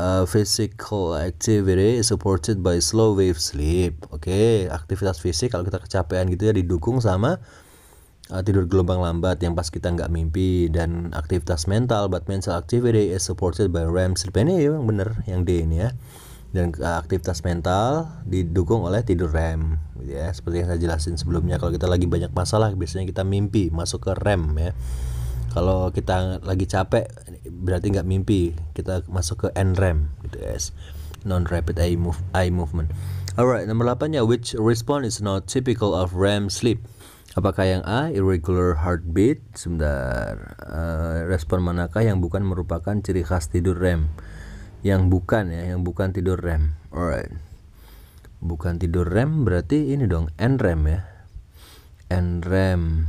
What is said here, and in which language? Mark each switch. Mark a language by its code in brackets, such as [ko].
[en] Physical activity is supported by slow wave sleep. [id] Oke, aktivitas fisik kalau kita kecapean gitu ya didukung sama tidur gelombang lambat yang pas kita nggak mimpi. Dan aktivitas mental, [en] but mental activity is supported by REM sleep. [id] Ini yang bener, yang D ini ya. Dan aktivitas mental didukung oleh tidur REM gitu ya. Seperti yang saya jelasin sebelumnya, kalau kita lagi banyak masalah biasanya kita mimpi masuk ke REM ya. Kalau kita lagi capek berarti nggak mimpi, kita masuk ke NREM gitu guys, [en] non rapid eye movement. Alright, [id] nomor 8 ya, [en] which response is not typical of REM sleep? [id] Apakah yang A, [en] irregular heartbeat? [id] Sebentar, respon manakah yang bukan merupakan ciri khas tidur REM? Yang bukan ya, yang bukan tidur REM. Alright, bukan tidur REM berarti ini dong, NREM ya, NREM.